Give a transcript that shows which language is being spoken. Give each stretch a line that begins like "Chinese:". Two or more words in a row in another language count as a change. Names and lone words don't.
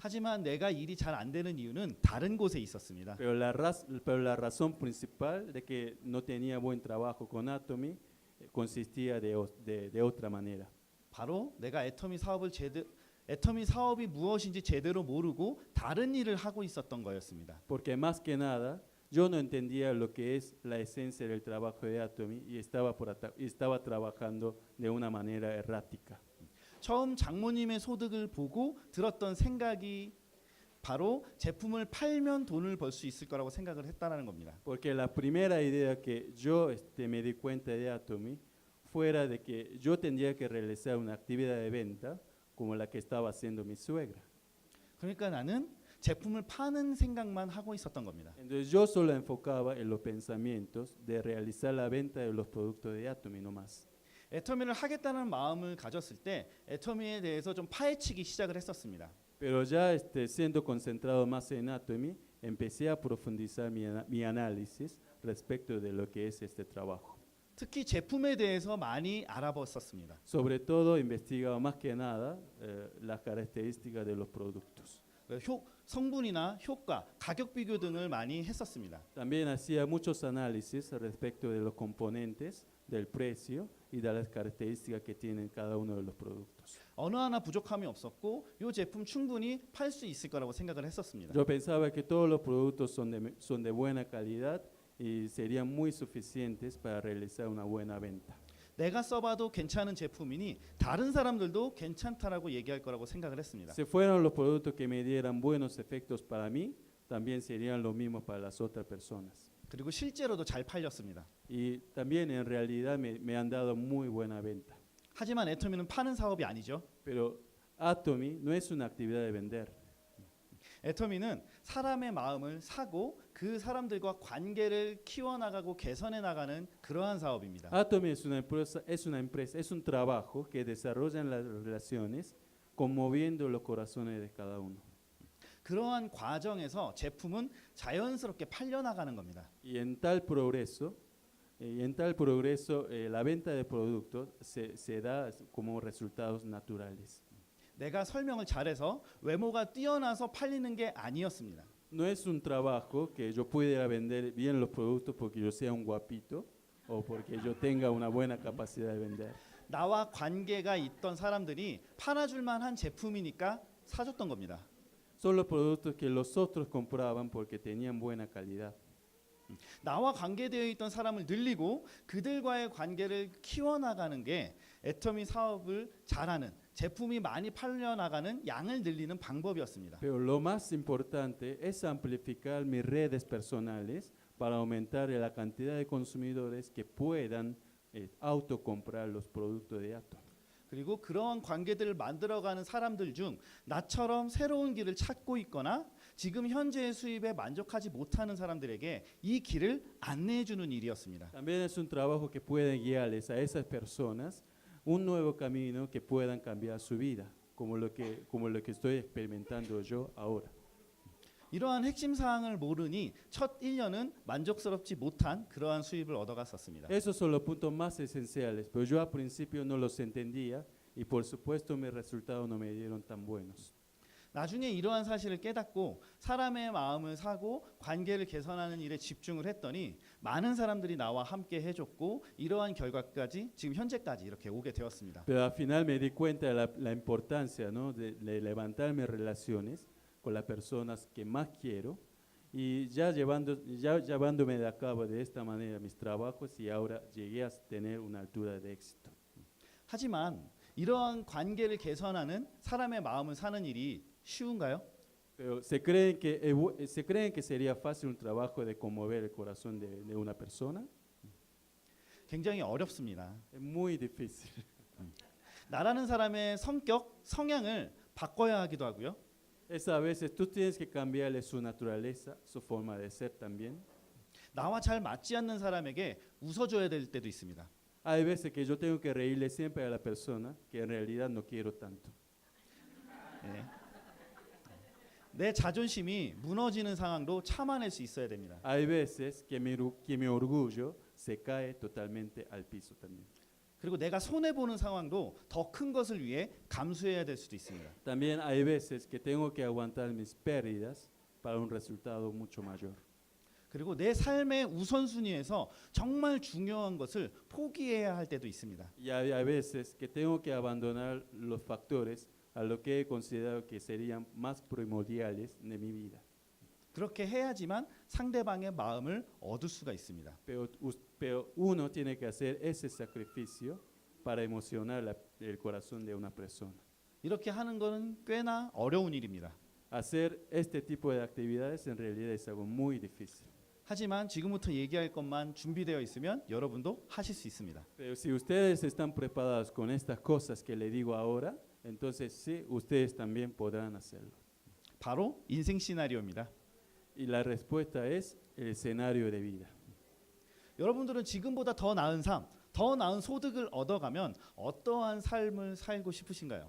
Korean: 하지만 내가 일이 잘 안 되는 이유는 다른 곳에 있었습니다.
Spanish: Pero la razón principal de que no tenía buen trabajo con Atomy consistía de otra manera.
Korean: 바로 내가 애터미 사업이 무엇인지 제대로 모르고 다른 일을 하고 있었던 거였습니다.
Spanish: Porque más que nada, yo no entendía lo que es la esencia del trabajo de Atomy y estaba trabajando de una manera errática.
Korean: 처음 장모님의 소득을 보고 들었던 생각이 바로 제품을 팔면 돈을 벌 수 있을 거라고 생각을 했다는 겁니다.
Spanish: Porque la primera idea que yo me di cuenta de Atomy fuera de que yo tendría que realizar una actividad de venta como la que estaba haciendo mi suegra.
Korean: 그러니까 나는 제품을 파는 생각만 하고 있었던 겁니다.
Spanish: Entonces yo solo enfocaba en los pensamientos de realizar la venta de los productos de Atomy no más.
Korean: 애터미를 하겠다는 마음을 가졌을 때 애터미에 대해서 좀 파헤치기 시작을 했었습니다.
Spanish: Pero ya siendo concentrado más en Atomy, empecé a profundizar mi análisis respecto de lo que es este trabajo.
Korean: 특히 제품에 대해서 많이 알아봤었습니다.
Spanish: Sobre todo investigaba más que nada las características de los productos.
Korean: 성분이나 효과, 가격 비교 등을 많이 했었습니다.
Spanish: También hacía muchos análisis respecto de los componentes, del precio y de las características que tienen cada uno de los productos.
Korean: 어느 하나 부족함이 없었고 이 제품 충분히 팔 수 있을 거라고 생각을 했었습니다.
Spanish: Yo pensaba que todos los productos son de buena calidad y serían muy suficientes para realizar una buena venta.
Korean: 내가 써봐도 괜찮은 제품이니 다른 사람들도 괜찮다라고 얘기할 거라고 생각을 했습니다.
Spanish: Si fueran los productos que me dieran buenos efectos para mí, también serían los mismos para las otras personas.
Korean: 그리고 실제로도 잘 팔렸습니다.
Spanish: Y también en realidad me han dado muy buena venta.
Korean: 하지만 애터미는 파는 사업이 아니죠.
Spanish: Pero Atomy no es una actividad de vender.
Korean: 애터미는 사람의 마음을 사고 그 사람들과 관계를 키워나가고 개선해 나가는 그러한 사업입니다.
Spanish: Atomy es una empresa, es un trabajo que desarrolla las relaciones conmoviendo los corazones de cada uno.
Korean: 그러한 과정에서 제품은 자연스럽게 팔려나가는 겁니다.
Spanish: Y en tal progreso, la venta de productos se da como resultados naturales.
Korean: 내가 설명을 잘해서 외모가 뛰어나서 팔리는 게 아니었습니다.
Spanish: No es un trabajo que yo pudiera vender bien los productos porque yo sea un guapito o porque yo tenga una buena capacidad de vender.
Korean: 나와 관계가 있던 사람들이 팔아줄 만한 제품이니까 사줬던 겁니다.
Spanish: Son los productos que los otros compraban porque tenían buena calidad.
Korean: 나와 관계되어 있던 사람을 늘리고 그들과의 관계를 키워나가는 게 애터미 사업을 잘하는 제품이 많이 팔려나가는 양을 늘리는 방법이었습니다.
Spanish: Pero lo más importante es amplificar mis redes personales para aumentar la cantidad de consumidores que puedan autocomprar los productos de Atomy.
Korean: 그리고 그러한 관계들을 만들어가는 사람들 중 나처럼 새로운 길을 찾고 있거나 지금 현재의 수입에 만족하지 못하는 사람들에게 이 길을 안내해주는 일이었습니다.
Spanish: También es un trabajo que puede guiarles a esas personas un nuevo camino que puedan cambiar su vida, como lo que estoy experimentando yo ahora.
Korean: 이러한 핵심 사항을 모르니 첫 1년은 만족스럽지 못한 그러한 수입을 얻어갔었습니다.
Spanish: Esos son los puntos más esenciales, pero yo al principio no los entendía y por supuesto mis resultados no me dieron tan buenos.
Korean: 나중에 이러한 사실을 깨닫고 사람의 마음을 사고 관계를 개선하는 일에 집중을 했더니 많은 사람들이 나와 함께 해줬고 이러한 결과까지 지금 현재까지 이렇게 오게 되었습니다.
Spanish: Pero al final me di cuenta de la importancia, ¿no? de levantar mis relaciones con las personas que más quiero y ya llevándome de a cabo de esta manera mis trabajos y ahora llegué a tener una altura de éxito.
Korean: 하지만 이러한 관계를 개선하는 사람의 마음을 사는 일이 쉬운가요?
Spanish: Pero ¿se creen que sería fácil un trabajo de conmover el corazón de una persona?
Korean: 굉장히 어렵습니다.
Spanish: Es muy difícil.
Korean: 나라는 사람의 성격, 성향을 바꿔야 하기도 하고요.
Spanish: Es a veces tú tienes que cambiarle su naturaleza, su forma de ser también.
Korean: 나와 잘 맞지 않는 사람에게 웃어줘야 될 때도 있습니다.
Spanish: Hay veces que yo tengo que reírle siempre a la persona que en realidad no quiero tanto.
Korean: 네. 내 자존심이 무너지는 상황도 참아낼 수 있어야 됩니다.
Spanish: Hay veces que mi orgullo se cae totalmente al piso también.
Korean: 그리고 내가 손해 보는 상황도 더 큰 것을 위해 감수해야 될 수도 있습니다.
Spanish: También hay veces que tengo que aguantar mis pérdidas para un resultado mucho mayor.
Korean: 그리고 내 삶의 우선순위에서 정말 중요한 것을 포기해야 할 때도 있습니다.
Spanish: Y hay veces que tengo que abandonar los factores a lo que he considerado que serían más primordiales de mi vida.
Korean: 그렇게 해야지만 상대방의 마음을 얻을 수가 있습니다.
Spanish: Pero uno tiene que hacer ese sacrificio para emocionar el corazón de una persona.
Korean: 이렇게 하는 것은 꽤나 어려운 일입니다.
Spanish: Hacer este tipo de actividades en realidad es algo muy difícil.
Korean: 하지만 지금부터 얘기할 것만 준비되어 있으면 여러분도 하실 수 있습니다.
Spanish: Pero si ustedes están preparados con estas cosas que le digo ahora, entonces sí, ustedes también podrán hacerlo.
Korean: 바로 인생 시나리오입니다.
Spanish: Y la respuesta es el escenario de vida.
Korean: 여러분들은 지금보다 더 나은 삶, 더 나은 소득을 얻어가면 어떠한 삶을 살고 싶으신가요?